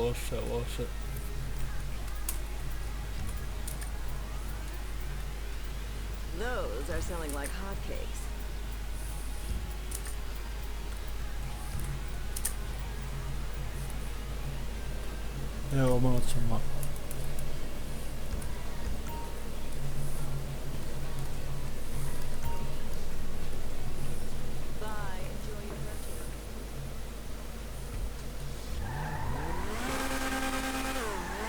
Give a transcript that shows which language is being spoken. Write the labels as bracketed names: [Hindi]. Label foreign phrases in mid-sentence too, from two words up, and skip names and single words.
[English] Those are selling like hotcakes. [Croatian] Evo, malo ćemo. [English] Bye. Enjoy your virtue.